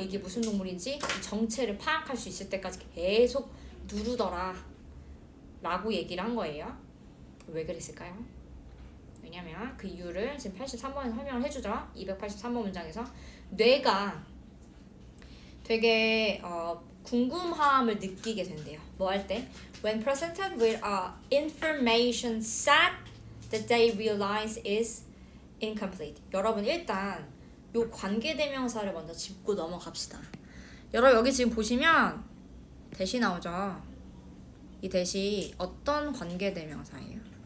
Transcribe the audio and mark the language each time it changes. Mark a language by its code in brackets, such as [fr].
[ko] 이게 무슨 동물인지 이 정체를 파악할 수 있을 때까지 계속 누르더라 라고 얘기를 한 거예요. 왜 그랬을까요? 왜냐면 그 이유를 지금 83번에 설명을 해주죠. 283번 문장에서 뇌가 되게 궁금함을 느끼게 된대요. 뭐 할 때? [en] When presented with information set that they realize is incomplete. [ko] 여러분 일단 요 관계대명사를 먼저 짚고 넘어갑시다. 여러분 여기 지금 보시면 대시 나오죠? 이 대시 어떤 관계대명사예요?